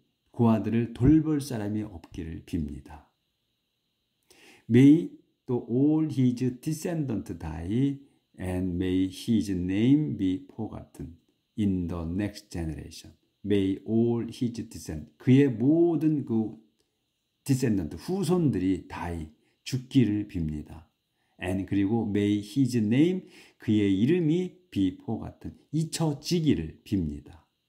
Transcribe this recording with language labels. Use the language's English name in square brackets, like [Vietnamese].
[Korean] 고아들을 돌볼 사람이 없기를 빕니다. [English] May [Korean] 또 [English] all his descendants die, and may his name be forgotten in the next generation. May all his descendants, [Korean] 그의 모든 그 descendant, 후손들이 die, 죽기를 빕니다. and 그리고 [English] may his name, [Korean] 그의 이름이 [English] be forgotten, [Korean] 잊혀지기를 빕니다.